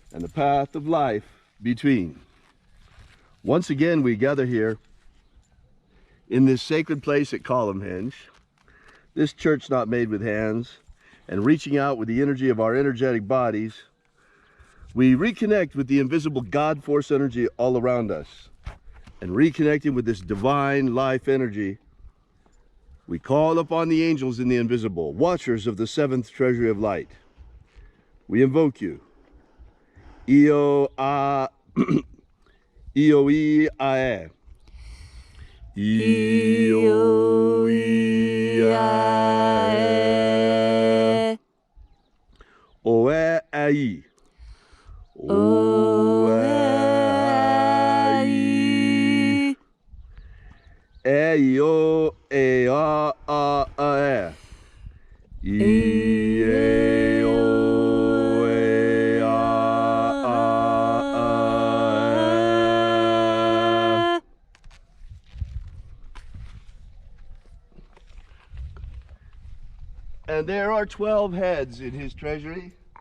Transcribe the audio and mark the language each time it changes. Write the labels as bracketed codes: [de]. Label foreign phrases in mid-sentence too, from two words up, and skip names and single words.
[en] and the path of life between. Once again, we gather here in this sacred place at Columnhenge, this church not made with hands, and reaching out with the energy of our energetic bodies, we reconnect with the invisible God force energy all around us. And reconnecting with this divine life energy, we call upon the angels in the invisible, watchers of the seventh treasury of light. We invoke you. Io a Io I ae. Io I ae. Oe ai. Oe ai. E o e a e. E o e a. And there are 12 heads in his treasury.